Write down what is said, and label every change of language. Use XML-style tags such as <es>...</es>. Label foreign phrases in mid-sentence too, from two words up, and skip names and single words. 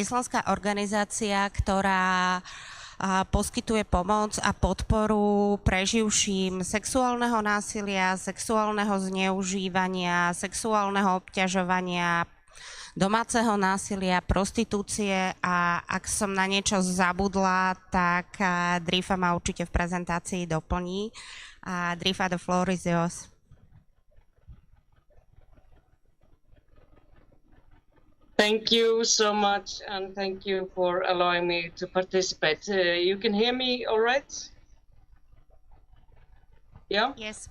<sk>islandská organizácia, ktorá poskytuje pomoc a podporu preživším sexuálneho násilia, sexuálneho zneužívania, sexuálneho obťažovania, domáceho násilia, prostitúcie a ak som na niečo zabudla, tak Drifa ma určite v prezentácii doplní. Drifa,</sk> <en>the floor is yours. Thank you so much, and thank you for allowing me to participate. You can hear me all right? Yeah? Yes.</en>